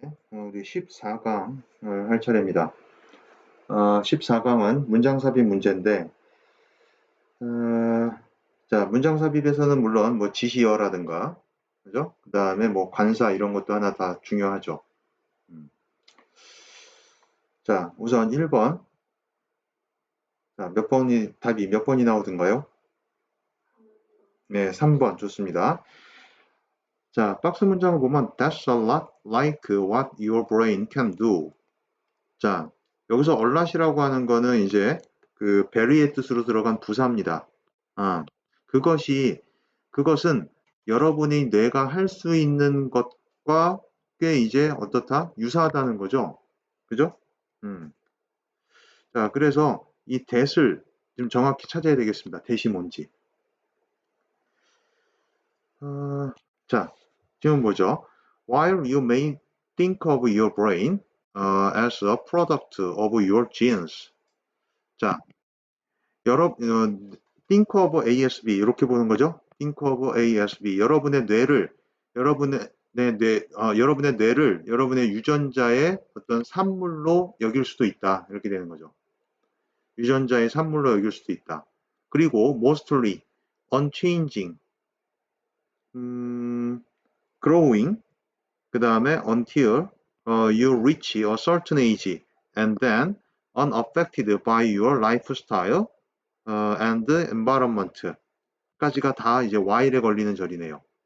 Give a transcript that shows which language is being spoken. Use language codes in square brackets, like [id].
[ko] 우리 14강을 할 차례입니다. 14강은 문장삽입 문제인데, 자, 문장삽입에서는 물론 뭐 지시어라든가, 그죠? 그 다음에 뭐 관사 이런 것도 하나 다 중요하죠. 자, 우선 1번. 자, 답이 몇 번이 나오던가요? 네, 3번 좋습니다. 자, 박스 문장을 보면 [en] That's a lot like what your brain can do. [ko] 자, 여기서 a lot이라고 하는 거는 이제 그 very의 뜻으로 들어간 부사입니다. 그것은 여러분이 뇌가 할 수 있는 것과 꽤 이제 어떻다? 유사하다는 거죠. 그죠? 자, 그래서 이 that을 좀 정확히 찾아야 되겠습니다. that이 뭔지. 자, 지금 뭐죠? [en] While you may think of your brain as a product of your genes. [ko] 자, [en] think of ASB [ko] 이렇게 보는 거죠. [en] think of ASB. [ko] 여러분의 뇌를 여러분의 유전자의 어떤 산물로 여길 수도 있다. 이렇게 되는 거죠. 유전자의 산물로 여길 수도 있다. 그리고 [en] mostly, unchanging, growing, [ko] 그 다음에 [en] until you reach a certain age and then unaffected by your lifestyle and environment [ko] 까지가 다 이제 [en] while에 [ko] 걸리는 절이네요.